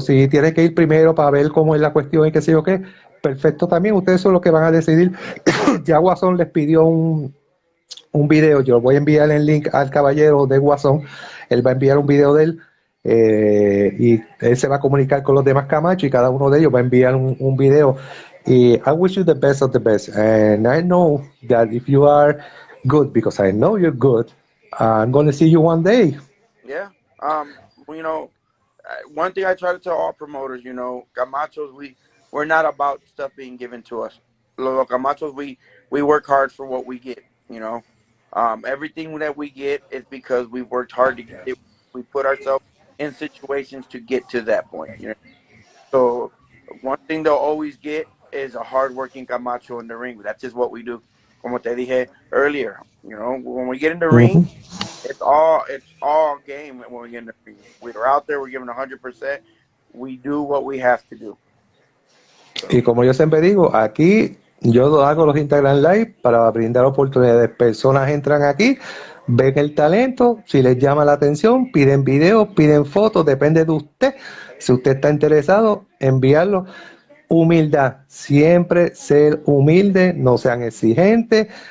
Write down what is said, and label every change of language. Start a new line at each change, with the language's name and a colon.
Spanish: Si tiene que ir primero para ver cómo es la cuestión y qué sé yo qué, perfecto también. Ustedes son los que van a decidir. Ya Guasón les pidió un video, yo voy a enviar el link al caballero de Guasón, él va a enviar un video de él, y él se va a comunicar con los demás Camacho y cada uno de ellos va a enviar un video.
English: Y I wish you the best of the best, and I know that if you are good, because I know you're good, I'm going to see you one day. Yeah. Well, one thing I try to tell all promoters, Camachos, we're not about stuff being given to us. Los Camachos, we work hard for what we get. Everything that we get is because we've worked hard to get it. We put ourselves in situations to get to that point. So one thing they'll always get is a hardworking Camacho in the ring. That's just what we do.
Spanish: Como te dije
English: earlier, when we get in the ring, Ujú. it's all game when we get in the ring. We're out there, we're giving 100%. We do what we have to do.
Spanish: Y como yo siempre digo, aquí yo hago los Instagram Live para brindar oportunidades. Personas entran aquí, ven el talento, si les llama la atención, piden videos, piden fotos, depende de usted. Si usted está interesado, enviarlo. Humildad, siempre ser humilde, no sean exigentes.